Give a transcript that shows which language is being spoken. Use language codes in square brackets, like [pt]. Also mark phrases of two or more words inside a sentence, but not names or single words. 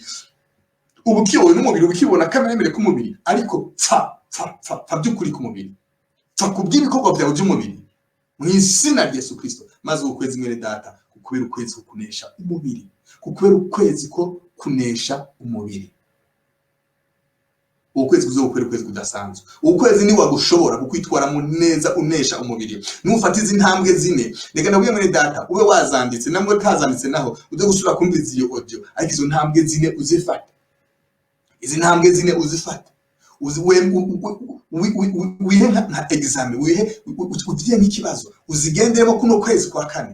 [rn] Ubu kiyowe n'umubiri ukibona kameremere ku mubiri, ariko pfa by'ukuri ku mubiri. Pfa kubw'ibikorwa byawe by'umubiri mu izina rya Yesu Kristo. Maze ukwezi mwene data kukubera ukwezi ko kunesha umubiri, kukubera ukwezi ko kunesha umubiri. Ukwezi kuzokubera ukwezi kudasanzwe. Ukwezi ni wagushobora kukwitwaramo neza unesha umubiri. Nufata izi ntambwe zine, reka ndabwiye mwene data ube wazanditse, namwe utazanditse naho uze gusubira kumviza iyo audio, ariko izo ntambwe zine uzifata. Izi ntambwe zine uzifata. Wihe nka examen, wihe ugiye nk'ikibazo, uzigenderemo kuno kwezi kwa kane.